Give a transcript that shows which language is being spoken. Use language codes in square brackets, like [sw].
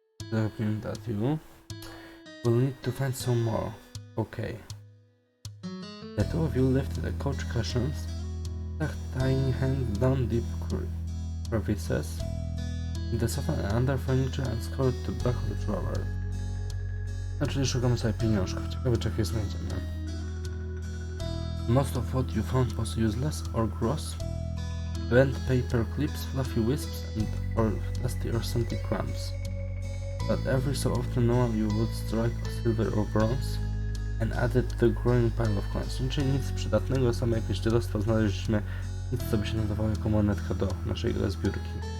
[en] that you will need to find some more. Okay. The two of you lifted the couch cushions, stuck tiny hands down deep crevices in the sofa and under furniture and scoured the back of the drawer. [pl] Czyli szukamy sobie pieniążków. Ciekawe, czy jakieś znajdziemy. [en] Most of what you found was useless or gross. Bent paper clips, fluffy wisps, or dusty or scenty crumbs. But every so often you would strike silver or bronze and add it to the growing pile of coins. [pl] Czyli nic przydatnego, same jakieś dziadostwa znaleźliśmy, nic co by się nadawało jako monetka do naszej zbiórki.